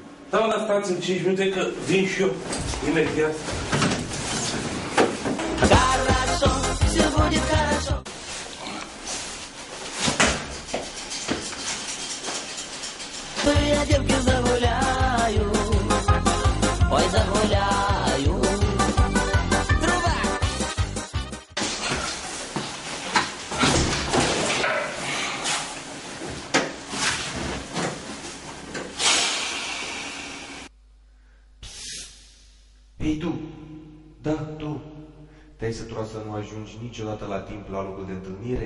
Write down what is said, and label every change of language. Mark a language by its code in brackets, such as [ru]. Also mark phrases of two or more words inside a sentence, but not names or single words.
[ro] Da, mă, dar stați în 5 minute că vin și eu. Imediat. [ru] Хорошо, все будет хорошо. Я девки загуляю, ой, загуляю. Труба! [ro] Ei, tu! Da, tu! Te-ai săturat să nu ajungi niciodată la timp la locul de întâlnire?